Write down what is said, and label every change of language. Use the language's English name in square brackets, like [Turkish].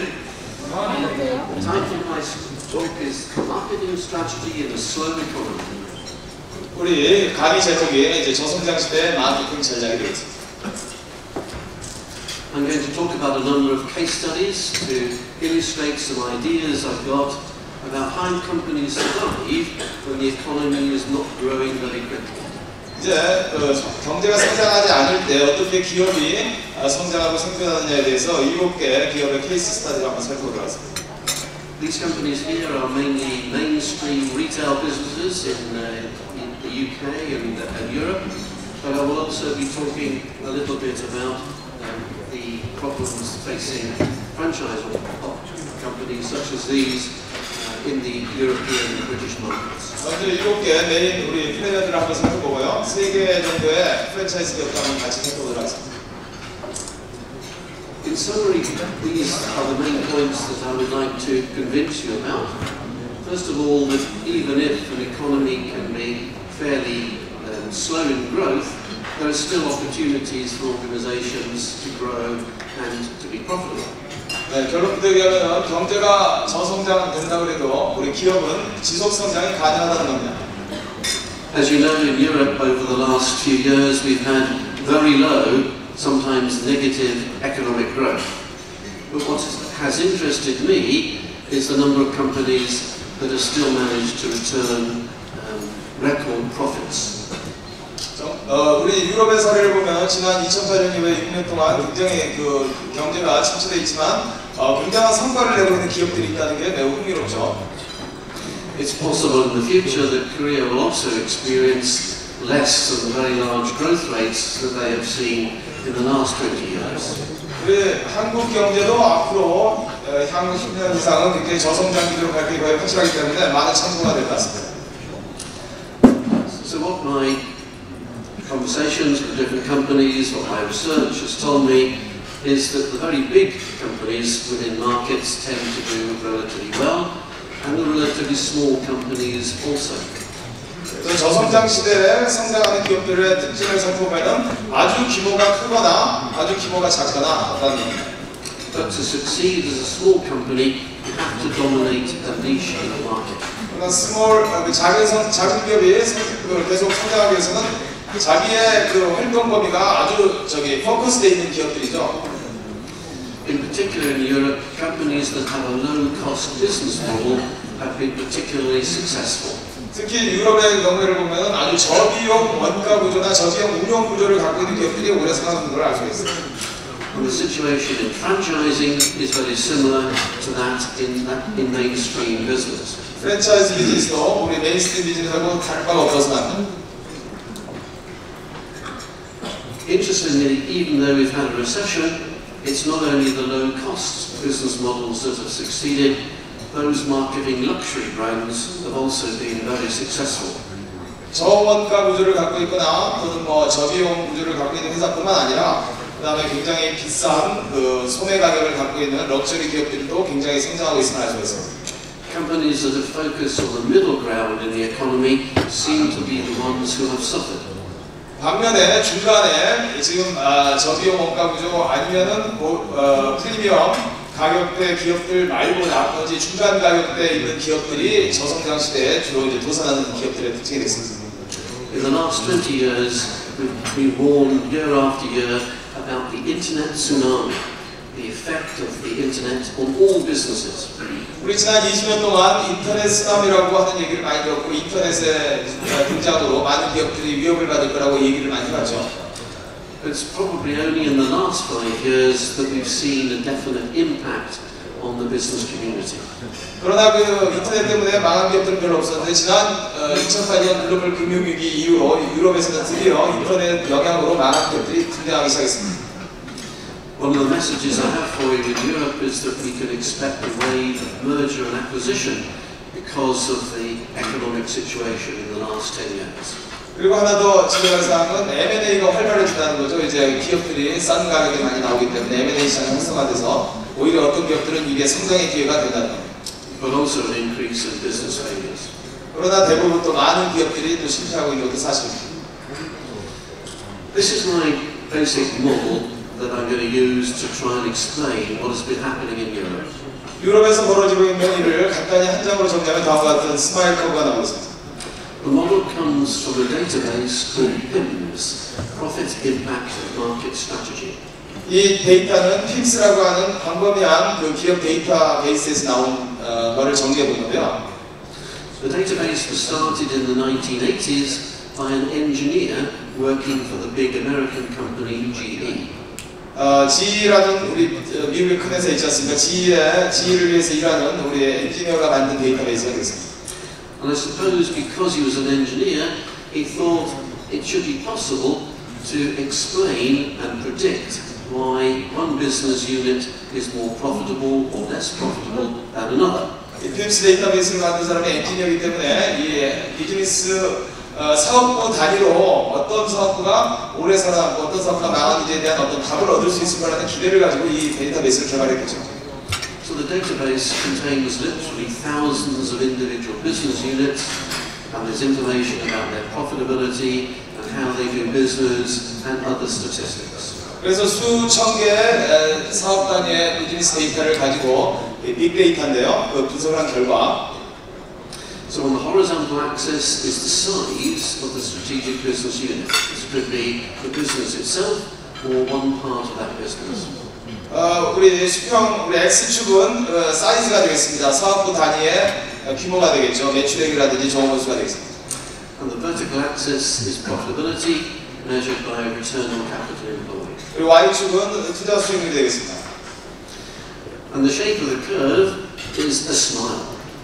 [English] The title of my talk is Marketing Strategy in a Slow Economy. [Korean] 우리 강의 제목이 이제 저성장 시대의 마케팅 전략이 되겠습니다. [English] I'm going to talk about a number of case studies to illustrate some ideas I've got about how companies survive when the economy is not growing very quickly. [Korean] 이제 경제가 성장하지 않을 때 어떻게 기업이 성장하고 생존하느냐에 대해서 7개 기업의 케이스 스터디를 한번 살펴보도록 하겠습니다. [English] These companies here are mainly mainstream retail businesses in the UK and Europe, but I will also be talking a little bit about the problems facing franchise companies such as these in the European and British markets. [Korean] 먼저 7개 메인 우리 플레이어들을 한번 살펴보고요. 3개 정도의 프랜차이즈 기업도 한번 같이 살펴보도록 하겠습니다. [English] In summary, these are the main points that I would like to convince you about. First of all, that even if an economy can be fairly slow in growth, there are still opportunities for organizations to grow and to be profitable. [Korean] 네, 결론부터 얘기하면 경제가 저성장 된다고 해도 우리 기업은 지속 성장이 가능하다는 겁니다. [English] As you know, in Europe over the last few years we've had very low, sometimes negative economic growth. But what has interested me is the number of companies that have still managed to return record profits. [Korean] 우리 유럽의 사례를 보면 지난 2008년 이후에 6년 동안 굉장히 그 경제가 침체되어 있지만 굉장한 성과를 내고 있는 기업들이 있다는 게 매우 흥미롭죠. [English] It's possible in the future that Korea will also experience less than the very large growth rates that they have seen in the last 20 years. [Korean] 우리 한국 경제도 앞으로 향후 10년 이상은 굉장히 저성장 기조로 갈 게 거의 확실하기 때문에 많은 참고가 될 것 같습니다. [English] So what my conversations with different companies, what my research has told me is that the very big companies within markets tend to do relatively well, and the relatively small companies also. [Korean] 저성장 시대에 성장하는 기업들의 특징을 살펴보면 아주 규모가 크거나 아주 규모가 작거나 하다는 겁니다. [English] But to succeed as a small company, you have to dominate a niche in the market. [Korean] 그러나 작은 기업이 계속 성장하기 위해서는 자기의 그 활동 범위가 아주 포커스되어 있는 기업들이죠. [English] In particular in Europe, companies that have a low-cost business model have been particularly successful. [Korean] 특히 유럽의 경우를 보면 아주 저비용 원가 구조나 저비용 운영 구조를 갖고 있는 기업들이 오래 살아남는 걸 알 수 있어요. [English] And the situation in franchising is very similar to that in mainstream business. [Korean] 프랜차이즈 비즈니스도 우리 메인스트림 비즈니스하고 다를 바가 없었지만 [English] Interestingly, even though we've had a recession, it's not only the low-cost business models that have succeeded, those marketing luxury brands have also been very successful. [Korean] 저원가 구조를 갖고 있거나 또는 뭐 저비용 구조를 갖고 있는 회사뿐만 아니라 그다음에 굉장히 비싼 그 소매 가격을 갖고 있는 럭셔리 기업들도 굉장히 성장하고 있음을 알 수 있습니다. [English] Companies that have focused on the middle ground in the economy seem to be the ones who have suffered. [Korean] 반면에 중간에 지금 저비용 원가 구조 아니면은 프리미엄 가격대 기업들 말고 나머지 중간 가격대에 있는 기업들이 저성장 시대에 주로 이제 도산하는 기업들의 특징이 됐습니다. [English] In the last 20 years, we've been warned year after year about the internet tsunami, the effect of the internet on all businesses. [Korean] 우리 지난 20년 동안 인터넷 쓰나미라고 하는 얘기를 많이 들었고 인터넷의 등장으로 많은 기업들이 위협을 받을 거라고 얘기를 많이 하죠. [English] It's probably only in the last 5 years that we've seen a definite impact on the business community. [Korean] 그러나 그 인터넷 때문에 망한 기업들은 별로 없었는데 지난 2008년 글로벌 금융위기 이후로 유럽에서는 드디어 인터넷 영향으로 망한 기업들이 등장하기 시작했습니다. [English] One of the messages I have for you in Europe is that we can expect a wave of merger and acquisition because of the economic situation in the last 10 years. [Korean] 그리고 하나 더 지적할 사항은 M&A가 활발해진다는 거죠. 이제 기업들이 싼 가격에 많이 나오기 때문에 M&A 시장이 활성화돼서 오히려 어떤 기업들은 이게 성장의 기회가 된다는 겁니다. [English] But also an increase in business failures. [Korean] 그러나 대부분 또 많은 기업들이 또 실패하고 있는 것도 사실입니다. [English] This is my basic model that I'm going to use to try and explain what has been happening in Europe. [Korean] 유럽에서 벌어지고 있는 일을 간단히 한 장으로 정리하면 다음과 같은 스마일 커브가 나오고 있습니다. [English] The model comes from a database called PIMS, Profit Impact Market Strategy. [Korean] 이 데이터는 PIMS라고 하는 광범위한 그 기업 데이터베이스에서 나온 거를 정리해 본 건데요. [English] The database was started in the 1980s by an engineer working for the big American company GE. [Korean] GE라는 우리 미국의 큰 회사 있지 않습니까? GE를 위해서 일하는 우리 엔지니어가 만든 데이터베이스가 되겠습니다. [English] And I suppose because he was an engineer, he thought it should be possible to explain and predict why one business unit is more profitable or less profitable than another. [Korean] 이 PIMS 데이터베이스를 만든 사람이 엔지니어이기 때문에 이 비즈니스 사업부 단위로 어떤 사업부가 오래 살아남고 어떤 사업부가 망하는지에 대한 어떤 답을 얻을 수 있을 거라는 기대를 가지고 이 데이터베이스를 개발했겠죠. [English] So the database contains literally thousands of individual business units, and there's information about their profitability and how they do business and other statistics. [Korean] 그래서 수천 개의 사업 단위의 비즈니스 데이터를 가지고 빅데이터인데요. 그 분석한 결과. [English] So on the horizontal axis is the size of the strategic business unit. This could be the business itself or one part of that business. [Korean] 우리 수평, 우리 X축은 사이즈가 되겠습니다. 사업부 단위의 규모가 되겠죠. 매출액이라든지 정원수가 되겠습니다. [English] And the vertical axis is profitability measured by return on capital employed. [Korean] 그리고 Y축은 투자 수익률이 되겠습니다. [English] And the shape of the curve is a smile.